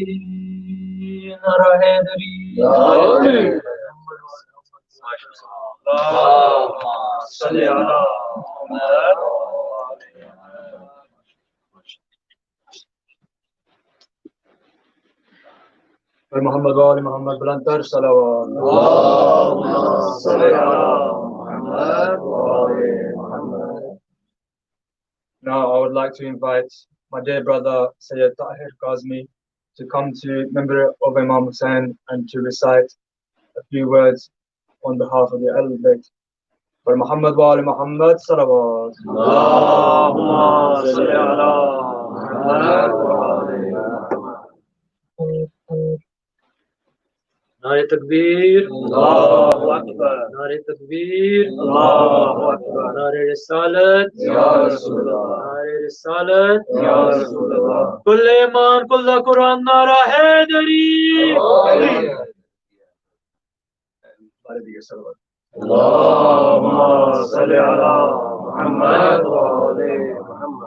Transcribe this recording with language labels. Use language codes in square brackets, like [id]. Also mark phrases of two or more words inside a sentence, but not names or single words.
[ur] نعرہ حیدری. محمد والے محمد بلندر صلوات. [en] Now I would like to invite my dear brother Sayyid Tahir Kazmi to come to member of Imam Hussain and to recite a few words on behalf of the [ar] أهل البيت. [en] For [ar] محمد وآل محمد [en] salawat. [ar] اللهم صل على محمد وآل محمد. [ur] نعرۂ تکبیر, [ar] الله أكبر. [ur] نعرۂ تکبیر, [ar] الله أكبر. [ur] نعرۂ رسالت, [ar] يا رسول الله. [ur] نعرۂ رسالت, [ar] يا رسول الله. كل إيمان كل قرآن [ur] نعرہ حیدری. [ar] اللهم صل على محمد وآل محمد.